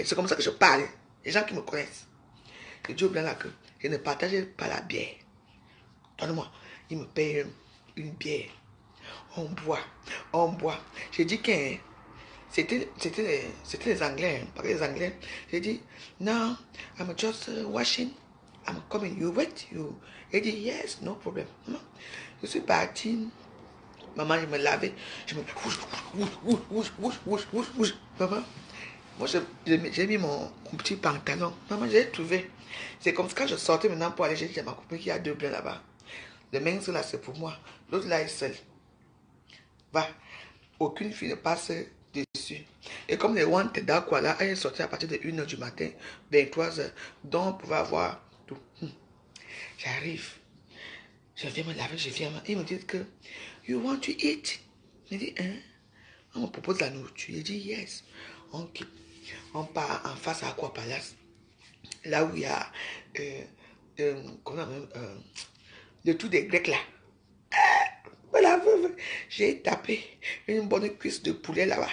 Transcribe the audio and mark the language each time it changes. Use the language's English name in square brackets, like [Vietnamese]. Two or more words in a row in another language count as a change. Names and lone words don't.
[French] C'est comme ça que je parle. Les gens qui me connaissent. Je dis au blanc là que je ne partage pas la bière. Donne-moi. Il me paye une bière. On boit. On boit. J'ai dit que c'était les Anglais. Parce que les Anglais, j'ai dit, non, [English] I'm just washing. I'm coming. You wait. [French] Il dit, [English] yes, no problem. [French] Je suis parti. Maman, je me lavais. Je me... Maman, moi, j'ai mis mon petit pantalon. Maman, j'ai trouvé. C'est comme ça, quand je sortais maintenant pour aller, j'ai dit à ma copine qu'il y a 2 blancs là-bas. Le mince là, c'est pour moi. L'autre là est seul. Va. Aucune fille ne passe dessus. Et comme les want d'accord là, elle est sortie à partir de 1h du matin, 23h. Donc, on pouvait avoir tout. J'arrive. Je viens me laver, je viens. Ils me disent que, [English] you want to eat? [French] Je dis, hein? On me propose la nourriture. Je dis, yes. Ok. On part en face à Aqua Palace. Là où il y a, le tout des Grecs là. Voilà, j'ai tapé une bonne cuisse de poulet là-bas.